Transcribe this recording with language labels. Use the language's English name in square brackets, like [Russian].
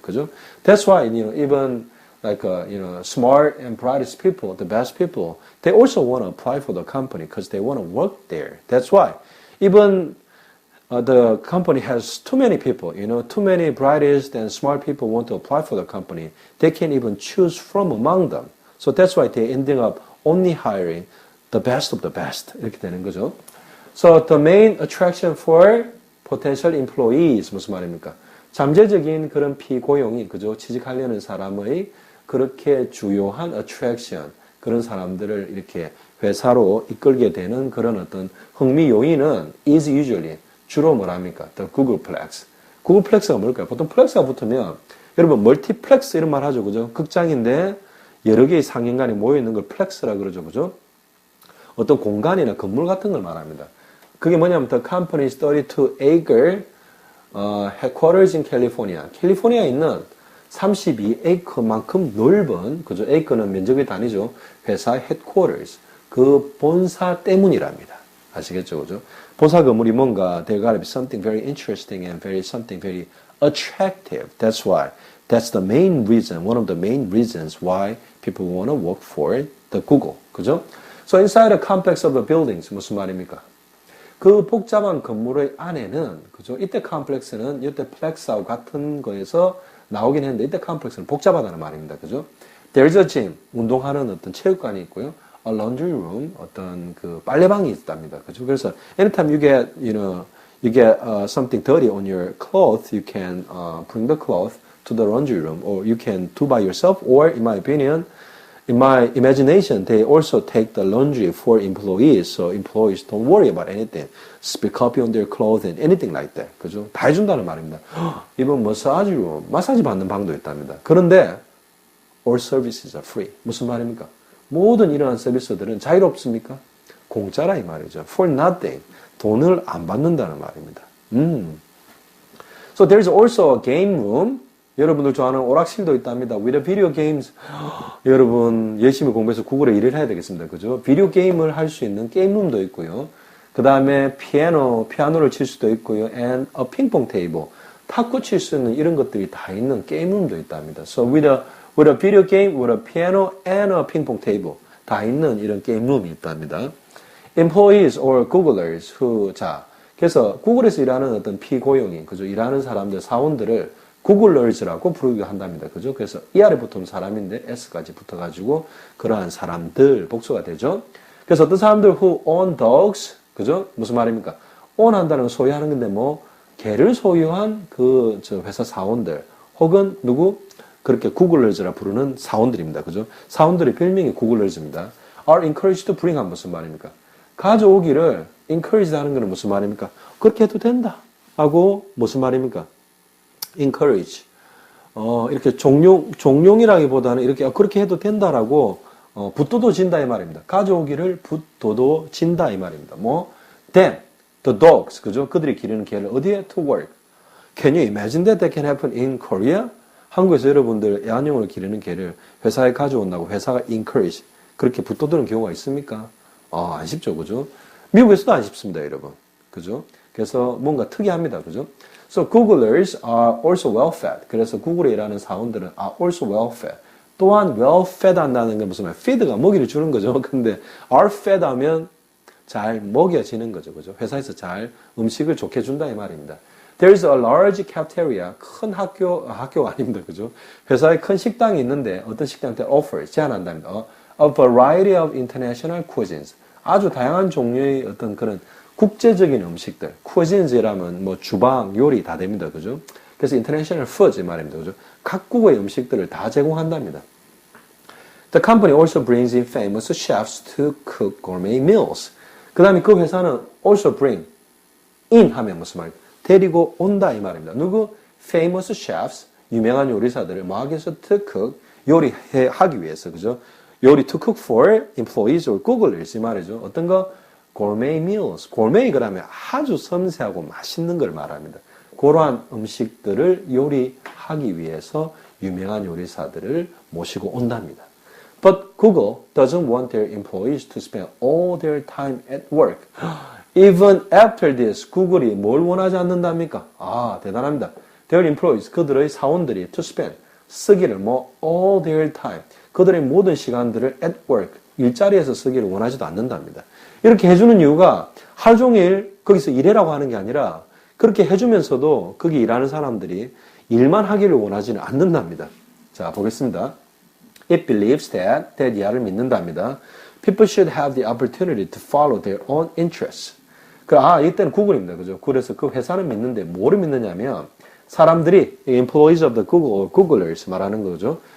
[Korean] 그죠? [English] That's why, even like, smart and brightest people, the best people, they also want to apply for the company because they want to work there. That's why. Even the company has too many people, too many brightest and smart people want to apply for the company. They can't even choose from among them. So that's why they ending up only hiring the best of the best. [Korean] 이렇게 되는 거죠. [English] So the main attraction for potential employees, [Korean] 무슨 말입니까? 잠재적인 그런 피고용이, 그죠? 취직하려는 사람의 그렇게 주요한 attraction, 그런 사람들을 이렇게 회사로 이끌게 되는 그런 어떤 흥미 요인은 [English] is usually, [Korean] 주로 뭐랍니까? The Googleplex. Googleplex가 뭘까요? 보통 플렉스가 붙으면, 여러분, 멀티플렉스 이런 말 하죠. 그죠? 극장인데 여러 개의 상영관이 모여있는 걸 플렉스라 그러죠. 그죠? 어떤 공간이나 건물 같은 걸 말합니다. 그게 뭐냐면, [English] the company's 32-acre headquarters in California. [Korean] 캘리포니아에 있는 32에이커만큼 넓은, 그죠? 에이커는 면적의 단위죠. 회사 headquarters. 그 본사 때문이랍니다. 아시겠죠? 그죠? 본사 건물이 뭔가, [English] there gotta be something very interesting and something very attractive. That's why. That's the main reason, one of the main reasons why people want to work for the Google. [Korean] 그죠? [English] So inside the complex of the buildings, [Korean] 무슨 말입니까? 그 복잡한 건물의 안에는, 그죠? 이때 컴플렉스는 이때 플렉스하고 같은 거에서 나오긴 했는데, 이때 컴플렉스는 복잡하다는 말입니다. 그죠? [English] There's a gym, [Korean] 운동하는 어떤 체육관이 있고요. [English] A laundry room, [Korean] 어떤 그 빨래방이 있답니다. 그죠? [English] 그래서, anytime you get, something dirty on your clothes, you can, bring the cloth to the laundry room, or you can do by yourself, or in my opinion, in my imagination, they also take the laundry for employees, so employees don't worry about anything. Spill copy on their clothes and anything like that. [Korean] 그죠? 다 해준다는 말입니다. 이번 마사지로, 마사지 받는 방도 있답니다. 그런데, [English] all services are free. [Korean] 무슨 말입니까? 모든 이러한 서비스들은 자유롭습니까? 공짜라 이 말이죠. [English] For nothing. [Korean] 돈을 안 받는다는 말입니다. [English] So there's also a game room. [Korean] 여러분들 좋아하는 오락실도 있답니다. [English] With the video games. [Korean] 여러분 열심히 공부해서 구글에 일을 해야 되겠습니다. 그죠? 비디오 게임을 할 수 있는 게임룸도 있고요. 그 다음에 피아노를 칠 수도 있고요. [English] And a ping-pong table. [Korean] 탁구 칠 수 있는 이런 것들이 다 있는 게임룸도 있답니다. [English] So with a video game, with a piano and a ping-pong table. [Korean] 다 있는 이런 게임룸이 있답니다. [English] Employees or Googlers who, [Korean] 그래서 구글에서 일하는 어떤 피고용인, 그죠? 일하는 사람들, 사원들을 Googlers라고 부르기도 한답니다. 그죠? 그래서 이 아래 붙으면 사람인데 S까지 붙어가지고 그러한 사람들, 복수가 되죠. 그래서 어떤 사람들 [English] who own dogs, [Korean] 그죠? 무슨 말입니까? own 한다는 건 소유하는 건데 개를 소유한 회사 사원들, 혹은 그렇게 Googlers라 부르는 사원들입니다. 그죠? 사원들의 별명이 Googlers입니다. [English] are encouraged to bring [Korean] 한 무슨 말입니까? 가져오기를 encourage 하는 것은 무슨 말입니까? 그렇게 해도 된다. 하고 무슨 말입니까? encourage. 이렇게 종용이라기보다는 이렇게 그렇게 해도 된다라고 붙도도진다 이 말입니다. 가져오기를 붙도도진다 이 말입니다. [English] then the dogs, [Korean] 그죠? 그들이 기르는 개를 어디에 [English] to work? Can you imagine that can happen in Korea? [Korean] 한국에서 여러분들 애완용으로 기르는 개를 회사에 가져온다고 회사가 encourage 그렇게 붙도드는 경우가 있습니까? 안 쉽죠, 그죠? 미국에서도 안 쉽습니다, 여러분. 그죠? 그래서 뭔가 특이합니다, 그죠? [English] So Googlers are also well-fed. [Korean] 그래서 구글에 일하는 사원들은 [English] are also well-fed. [Korean] 또한 well-fed 한다는 건 무슨 말? feed가 먹이를 주는 거죠. 근데 [English] are fed [Korean] 하면 잘 먹여지는 거죠, 그죠? 회사에서 잘 음식을 좋게 준다 이 말입니다. [English] There's a large cafeteria. [Korean] 큰 학교가 아닙니다, 그죠? 회사에 큰 식당이 있는데 어떤 식당한테 offers 제안한답니다. [English] A variety of international cuisines. [Korean] 아주 다양한 종류의 어떤 그런 국제적인 음식들, cuisines이라면 주방, 요리 다 됩니다. 그죠? 그래서 [English] international foods [Korean] 말입니다. 그죠? 각국의 음식들을 다 제공한답니다. [English] The company also brings in famous chefs to cook gourmet meals. [Korean] 그 다음에 그 회사는 [English] also bring in [Korean] 하면 무슨 말입니까? 데리고 온다 이 말입니다. 누구? [English] famous chefs, [Korean] 유명한 요리사들을 뭐 하기 위해서 [English] to cook, [Korean] 요리하기 위해서, 그죠? 요리 [English] to cook for employees or Googlers [Korean] 이 말이죠. 어떤 거? [English] gourmet meals. [Korean] gourmet 그러면 아주 섬세하고 맛있는 걸 말합니다. 그러한 음식들을 요리하기 위해서 유명한 요리사들을 모시고 온답니다. [English] But Google doesn't want their employees to spend all their time at work. Even after this, [Korean] 구글이 뭘 원하지 않는답니까? 대단합니다. [English] Their employees, [Korean] 그들의 사원들이 [English] to spend, [Korean] 쓰기를 [English] all their time, [Korean] 그들의 모든 시간들을 [English] at work, [Korean] 일자리에서 쓰기를 원하지도 않는답니다. 이렇게 해주는 이유가 하루 종일 거기서 일해라고 하는 게 아니라 그렇게 해주면서도 거기 일하는 사람들이 일만 하기를 원하지는 않는답니다. 자, 보겠습니다. [English] It believes that [Korean] 이하를 믿는답니다. [English] People should have the opportunity to follow their own interests. [Korean] 이때는 구글입니다. 그죠? 그래서 그 회사는 믿는데 뭐를 믿느냐면 사람들이 [English] employees of the Google or Googlers [Korean] 말하는 거죠.